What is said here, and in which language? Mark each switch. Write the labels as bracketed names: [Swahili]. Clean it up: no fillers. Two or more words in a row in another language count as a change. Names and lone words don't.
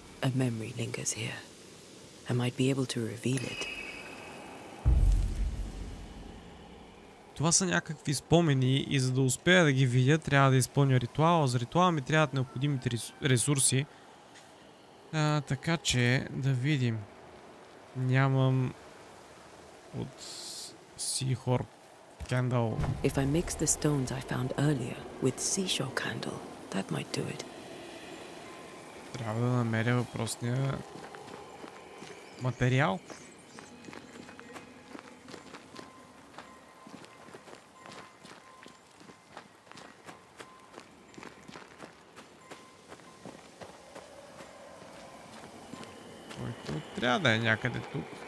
[English] A memory lingers here. I might be able to reveal it. [Bulgarian] Това са някакви спомени и за да успея да ги видя, трябва да изпълня ритуала. За ритуала ми трябват необходимите ресурси. Така че да видим. Нямам от Seashore Candle. [English] If I mix the stones I found earlier with Seashore Candle, that might do it. [Bulgarian] Трябва да намеря въпросния материал. Който трябва да е някъде тук.